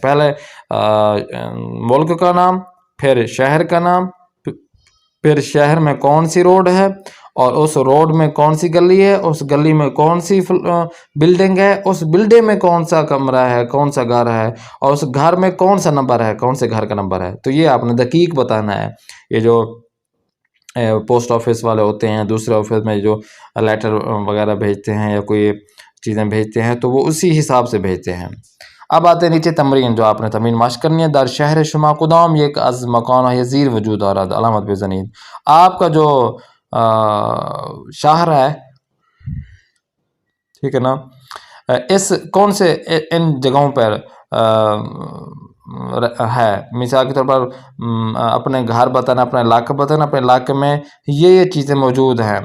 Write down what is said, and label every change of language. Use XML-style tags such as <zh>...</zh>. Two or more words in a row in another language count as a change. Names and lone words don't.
<ur>پہلے ملک کا نام، پھر شہر کا نام، پھر شہر میں کون سی روڈ ہے، اور اس روڈ میں کون سی گلی ہے، اس گلی میں کون سی بلڈنگ ہے، اس بلڈنگ میں کون سا کمرہ ہے، کون سا گھر ہے، اور اس گھر میں کون سا نمبر ہے، کون سے گھر کا نمبر ہے۔ تو یہ آپ نے دقیق بتانا ہے۔ یہ جو پوسٹ آفس والے ہوتے ہیں، دوسرے آفس میں جو لیٹر وغیرہ بھیجتے ہیں یا کوئی چیزیں بھیجتے ہیں تو وہ اسی حساب سے بھیجتے ہیں۔ اب آتے ہیں نیچے تمرین، جو آپ نے تمرین مشق کرنی ہے۔</ur> <fa>در شہر شما کدام یک از مکان یزیر وجود دارد، علامت بزنید۔</fa> <ur>آپ کا جو شہر ہے، ٹھیک ہے نا، اس کون سے ان جگہوں پر ہے، مثال کے طور پر اپنے گھر بتانا، اپنے علاقہ بتانا، اپنے علاقے میں یہ چیزیں موجود ہیں۔</ur>